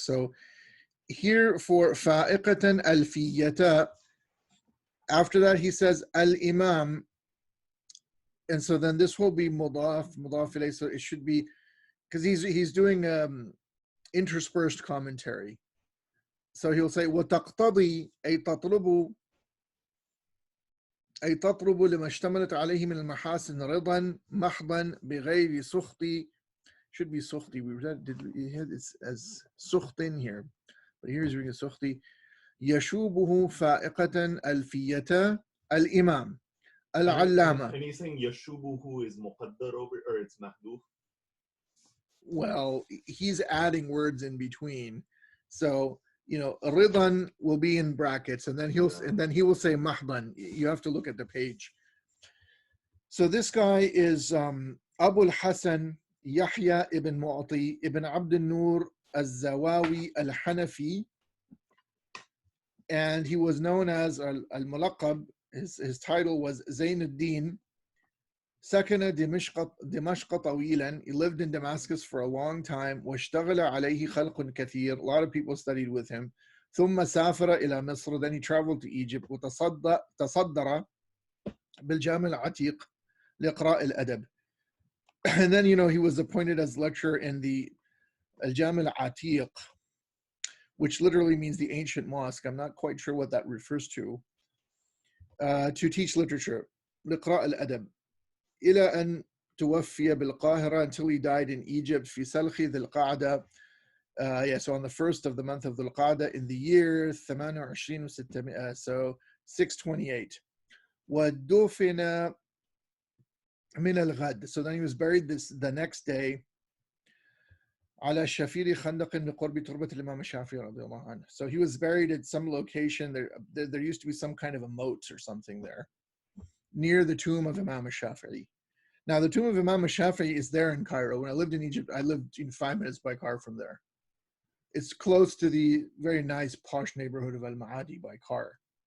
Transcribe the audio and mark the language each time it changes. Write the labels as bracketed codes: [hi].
[en] So here for [ar] فائقة الفية, [en] after that he says al-imam, and so then this will be mudaf ilayh, so it should be, because he's doing interspersed commentary. So he'll say [ar] وتقتضي أي تطلب لما اشتملت عليه من المحاسن رضا محضا بغير سخط. [en] Should be sukhti. We had it as sukhtin here, but here's reading sukhti. [ar] يشوبه فائقة الفية الإمام العلامة. [en] And he's saying يشوبه is muqaddar over, or it's mahduf? Well, he's adding words in between. So, ridan will be in brackets, and then he will say mahdan. You have to look at the page. So this guy is Abu al-Hasan Yahya ibn Mu'ti ibn Abd al-Nur al-Zawawi al-Hanafi, and he was known as al-Mulaqab. His title was Zainuddin. [ar] سكن دمشق طويلا. [en] He lived in Damascus for a long time. [ar] واشتغل عليه خلق كثير. [en] A lot of people studied with him. [ar] ثم سافر إلى مصر. [en] Then he traveled to Egypt. [ar] وتصدر بالجامع العتيق لإقراء الأدب. [en] And then, he was appointed as lecturer in the Al-Jami' al-Atiq, which literally means the ancient mosque. I'm not quite sure what that refers to teach literature. [ar] لإقراء الأدب. إلى أن توفي بالقاهرة, [en] until he died in Egypt [ar] في سلخ ذي القعدة. [en] So on the first of the month of Dhul Qa'dah in the year 28 so 628. [ar] ودفن من الغد. [en] So then he was buried the next day [ar] على شفير خندق بقرب تربة الإمام الشافعي رضي الله عنه. [en] So he was buried at some location. There used to be some kind of a moat or something there near the tomb of Imam al-Shafi'i. Now, the tomb of Imam al-Shafi'i is there in Cairo. When I lived in Egypt, I lived 5 minutes by car from there. It's close to the very nice posh neighborhood of Al-Ma'adi by car.